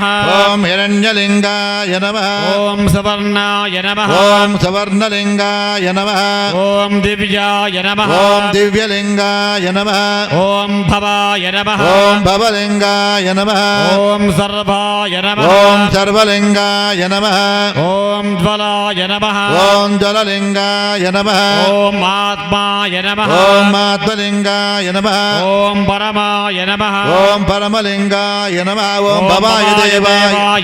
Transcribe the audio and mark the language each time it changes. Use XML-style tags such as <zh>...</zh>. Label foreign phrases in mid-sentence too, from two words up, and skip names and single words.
<sa>ॐ हिरण्यलिङ्गाय नमः ॐ सुवर्णाय नमः ॐ सुवर्णलिङ्गाय नमः ॐ दिव्याय नमः ॐ दिव्यलिङ्गाय नमः ॐ भवाय नमः ॐ भवलिङ्गाय नमः ॐ सर्वाय नमः ఓం సర్వలింగాయ నమః ఓం జ్వలాయ నమః ఓం జలలింగాయ నమః ఓం ఆత్మాయ నమః ఓం ఆత్మలింగాయ నమః ఓం పరమాయ నమః ఓం పరమలింగాయ నమః ఓం భవాయ దేవాయ</sa>